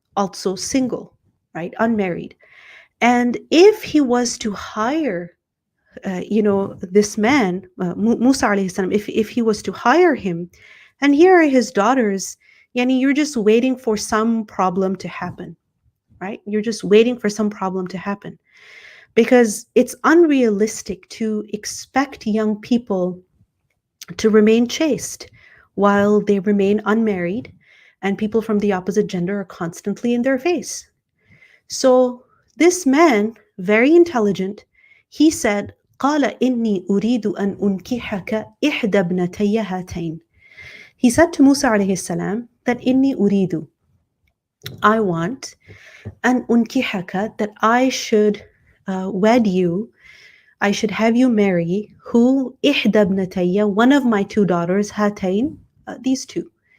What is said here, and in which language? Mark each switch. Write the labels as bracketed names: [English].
[English] also single, right? Unmarried. And if he was to hire, this man, Musa alayhi salam, if he was to hire him, and here are his daughters, yani you're just waiting for some problem to happen, right? You're just waiting for some problem to happen because it's unrealistic to expect young people to remain chaste while they remain unmarried and people from the opposite gender are constantly in their face. So this man, very intelligent, he said, [Arabic] قال إني أريد أن أنكحك إحدى ابنتي هاتين. [English] He said to Musa alayhi salam that [Arabic] إني أريد, [English] I want, [Arabic] أن أنكحك, [English] that I should wed you, I should have you marry, who [Arabic] إحدى ابنتي, [English] one of my two daughters, هاتين, these two.